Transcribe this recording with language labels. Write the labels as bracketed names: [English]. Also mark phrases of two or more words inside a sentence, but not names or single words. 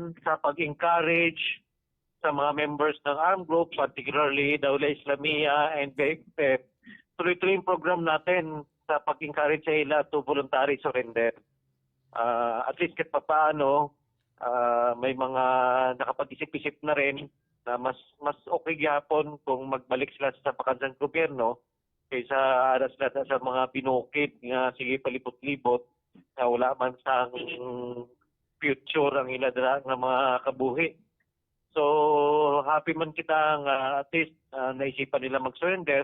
[Filipino] sa pag-encourage sa mga members ng [English] armed group, [Filipino] particularly Dawla Islamia and BFF, tuloy-tuloy yung program natin sa pag-encourage sa ila [English] to voluntary surrender. At least [Hiligaynon] kahit papaano, may mga nakapag-isip-isip na rin na mas okay gyapon kung magbalik sila sa pakansang gobyerno kaysa aras sila sa mga binukid nga sige palibot-libot na wala man sang future ang ila dira nga mga kabuhi. [English] So happy [Hiligaynon] man kita nga [English] at least [Hiligaynon] naisipan nila mag-surrender.